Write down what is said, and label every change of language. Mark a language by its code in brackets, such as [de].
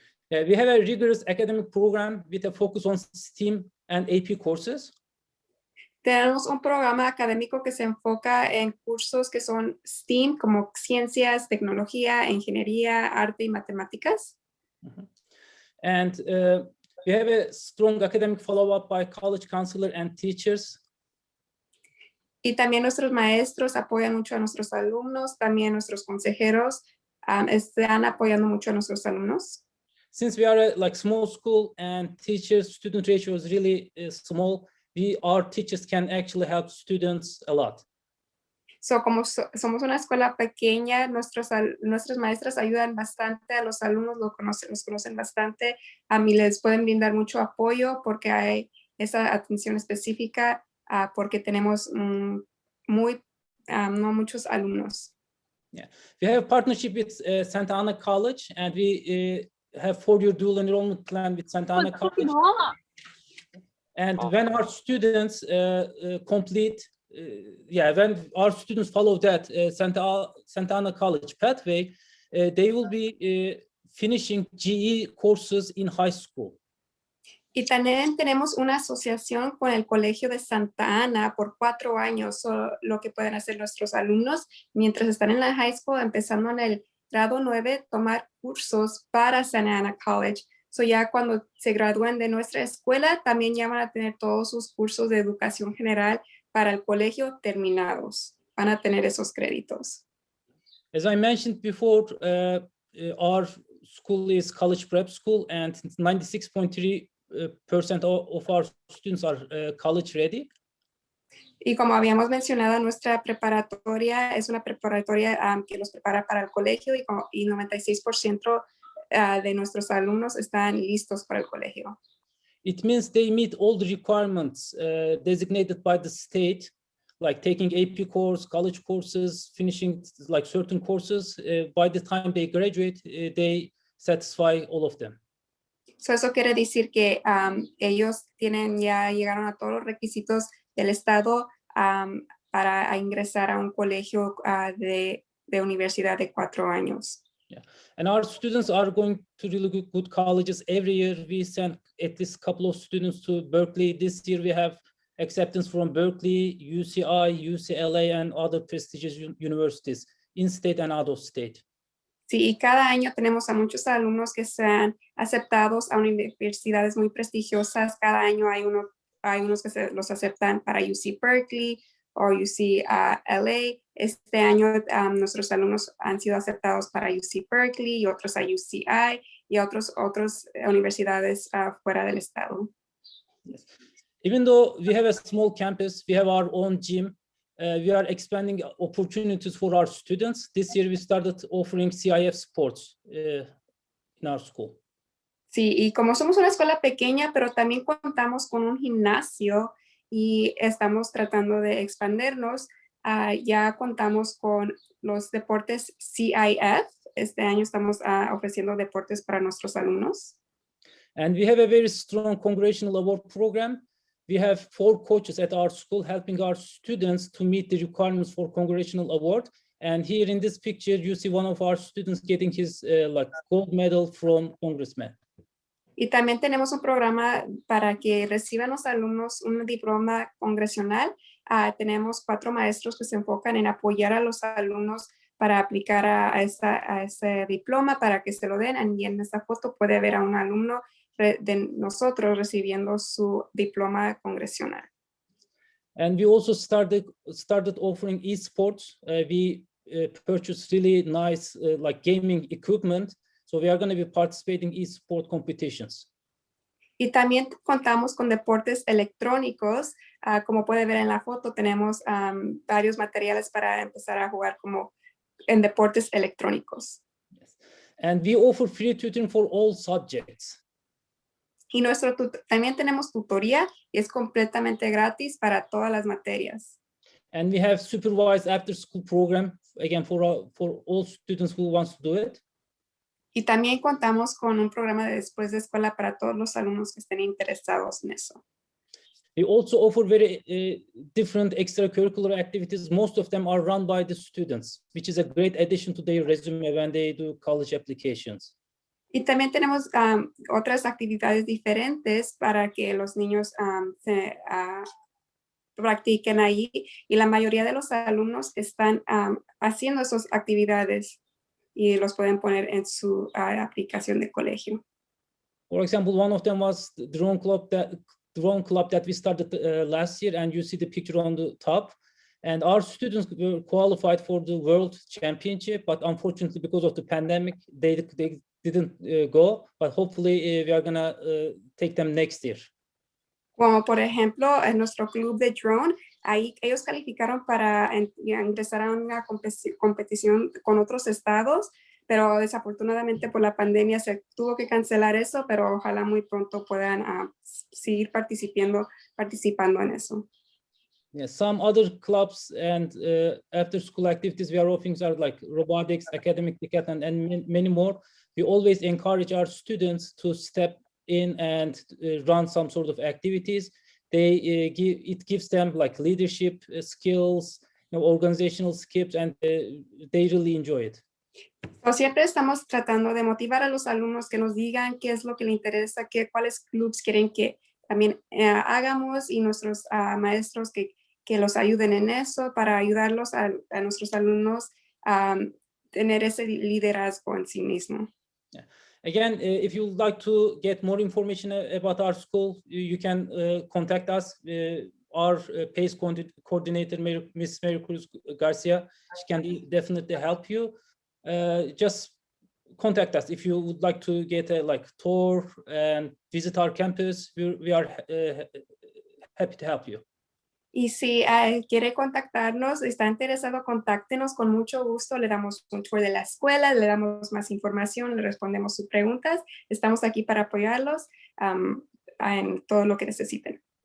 [en] We have a rigorous academic program with a focus on STEAM and AP courses. [es] Tenemos un programa académico que se enfoca en cursos que son STEAM, como ciencias, tecnología, ingeniería, arte y matemáticas. [en] And we have a strong academic follow-up by college counselor and teachers. [es] Y también nuestros maestros apoyan mucho a nuestros alumnos, también nuestros consejeros están apoyando mucho a nuestros alumnos. [en] Since we are a like small school and teacher-student ratio is really small, our teachers can actually help students a lot. [es] So, como somos una escuela pequeña, nuestras maestras ayudan bastante a los alumnos, los conocen bastante, y les pueden brindar mucho apoyo porque hay esa atención específica, porque tenemos no muchos alumnos. [en] Yeah, we have a partnership with Santa Ana College, and we have 4-year dual enrollment plan with Santa Ana College. And when our students complete, when our students follow that Santa Ana College pathway, they will be finishing GE courses in high school. [es] Y también tenemos una asociación con el Colegio de Santa Ana por 4 años. Lo que pueden hacer nuestros alumnos mientras están en la [en] high school, [es] empezando en el grado 9, tomar cursos para Santa Ana College. So ya cuando se gradúen de nuestra escuela, también ya van a tener todos sus cursos de educación general para el colegio terminados. Van a tener esos créditos. [en] As I mentioned before, our school is college prep school, and 96.3% of our students are college ready. [es] Y como habíamos mencionado, nuestra preparatoria es una preparatoria que los prepara para el colegio y 96% de nuestros alumnos están listos para el colegio. [en] It means they meet all the requirements designated by the state, like taking AP course, college courses, finishing like certain courses. By the time they graduate, they satisfy all of them. [es] So eso quiere decir que ellos llegaron a todos los requisitos del estado para ingresar a un colegio de universidad de 4 años. [en] Yeah, and our students are going to really good colleges. Every year we send at least a couple of students to Berkeley. This year we have acceptance from Berkeley, UCI, UCLA, and other prestigious universities in state and out of state. [es] Sí, y cada año tenemos a muchos alumnos que sean aceptados a universidades muy prestigiosas. Cada año hay unos que los aceptan para UC Berkeley o UC LA. Este año nuestros alumnos han sido aceptados para UC Berkeley y otros a UCI y otras universidades fuera del estado. [en] Yes. Even though we have a small campus, we have our own gym. We are expanding opportunities for our students. This year we started offering CIF sports in our school. [es] Sí, y como somos una escuela pequeña, pero también contamos con un gimnasio y estamos tratando de expandirnos, ya contamos con los deportes CIF. Este año estamos ofreciendo deportes para nuestros alumnos. [en] And we have a very strong congressional award program. We have 4 coaches at our school helping our students to meet the requirements for congressional award. And here in this picture, you see one of our students getting his gold medal from congressman. [es] Y también tenemos un programa para que reciban los alumnos un diploma congresional. Tenemos 4 maestros que se enfocan en apoyar a los alumnos para aplicar a ese diploma para que se lo den. Y en esta foto puede ver a un alumno de nosotros recibiendo su diploma congresional. [en] And we also started offering esports. We purchased really nice gaming equipment. So we are going to be participating in esport competitions. [es] Y también contamos con deportes electrónicos. Como puede ver en la foto, tenemos varios materiales para empezar a jugar como en deportes electrónicos. [en] Yes. And we offer free tutoring for all subjects. [es] Y también tenemos tutoría y es completamente gratis para todas las materias. [en] And we have supervised after school program, again, for all students who wants to do it. [es] Y también contamos con un programa de después de escuela para todos los alumnos que estén interesados en eso. [en] We also offer very different extracurricular activities. Most of them are run by the students, which is a great addition to their resume when they do college applications. [es] Y también tenemos otras actividades diferentes para que los niños se practiquen ahí. Y la mayoría de los alumnos están haciendo esas actividades y los pueden poner en su aplicación de colegio. [en] For example, one of them was the drone club that we started last year, and you see the picture on the top. And our students were qualified for the World Championship, but unfortunately, because of the pandemic, they didn't go. But hopefully, we are gonna take them next year. [es] Como por ejemplo, en nuestro club de drone, ahí ellos calificaron para ingresar a una competición con otros estados, pero desafortunadamente por la pandemia se tuvo que cancelar eso, pero ojalá muy pronto puedan seguir participando en eso. [en] Yeah, some other clubs and after-school activities we are offering are like robotics, academic decathlon, and many more. We always encourage our students to step in and run some sort of activities. It gives them like leadership skills, organizational skills, and they really enjoy it. [es] Siempre estamos tratando de motivar a los alumnos que nos digan qué es lo que les interesa, cuáles clubs quieren que también hagamos, y nuestros maestros que los ayuden en eso para ayudarlos a nuestros alumnos a tener ese liderazgo en sí mismo. [en] Yeah. Again, if you would like to get more information about our school, you can contact us. Our PACE coordinator, Ms. Mary Cruz Garcia, she can definitely help you. Just contact us if you would like to get a tour and visit our campus. We are happy to help you. [es] Y si quiere contactarnos, está interesado, contáctenos con mucho gusto. Le damos un tour de la escuela, le damos más información, le respondemos sus preguntas. Estamos aquí para apoyarlos en todo lo que necesiten.